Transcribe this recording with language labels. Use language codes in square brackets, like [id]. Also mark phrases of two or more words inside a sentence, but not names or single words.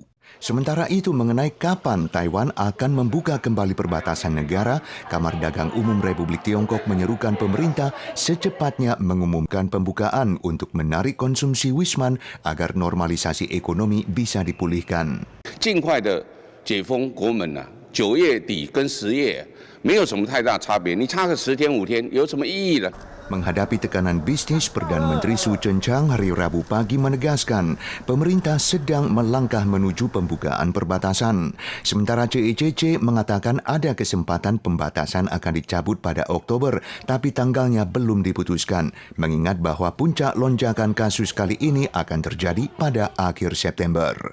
[id] Sementara itu, mengenai kapan Taiwan akan membuka kembali perbatasan negara, Kamar Dagang Umum Republik Tiongkok menyerukan pemerintah secepatnya mengumumkan pembukaan untuk menarik konsumsi Wisman agar normalisasi ekonomi bisa dipulihkan. [zh] 尽快的解封国门啊，9月底跟10月没有什么太大差别，你差个10天5天有什么意义呢？ [id] Menghadapi tekanan bisnis, Perdana Menteri Su Tseng-chang hari Rabu pagi menegaskan pemerintah sedang melangkah menuju pembukaan perbatasan. Sementara CECC mengatakan ada kesempatan pembatasan akan dicabut pada Oktober, tapi tanggalnya belum diputuskan, mengingat bahwa puncak lonjakan kasus kali ini akan terjadi pada akhir September.